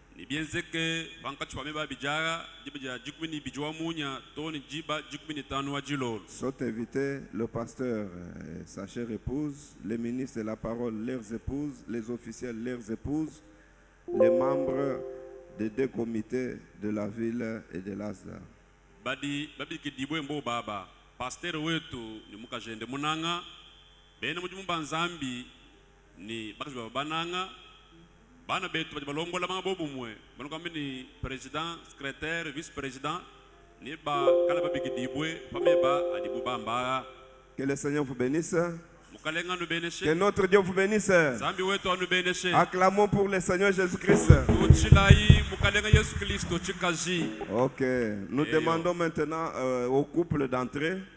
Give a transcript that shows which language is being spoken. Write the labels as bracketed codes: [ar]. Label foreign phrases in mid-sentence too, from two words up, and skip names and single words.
[fr] Sont invités le pasteur, sa chère épouse, les ministres de la parole, leurs épouses, les officiels, leurs épouses, les membres des deux comités de la ville et de l'Asda. [lua] Pasteur wetu ni mukajende munanga bene mujumba nzambi ni bakazi bananga bana betu balongola mabobu mwe banokambe ni [fr] président secrétaire vice président [lua] ni ba kala babiki dibwe pameba adibu bamba. [fr] Que le Seigneur vous bénisse. Que notre Dieu vous bénisse. Acclamons pour le Seigneur Jésus-Christ. Ok, nous demandons maintenant au couple d'entrer.